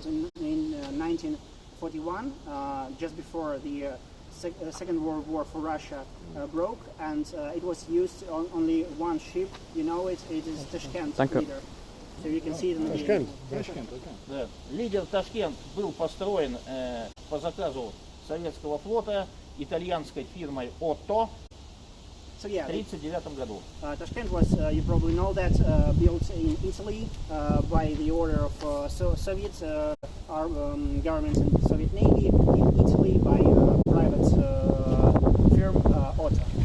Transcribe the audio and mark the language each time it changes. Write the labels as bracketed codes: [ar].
[en] service in 1941, just before the Second World War for Russia broke, and it was used on only one ship. You know it. It is Tashkent [de] Danke. [en] leader. So you can see it in the [ru] Ташкент. Да. Лидер Ташкент был построен по заказу советского флота итальянской фирмой Otto [en] So [ru] в [en] yeah, [ru] 1939 году. [en] Tashkent was, you probably know that, built in Italy by the order of Soviet government and Soviet Navy in Italy by private firm Otto.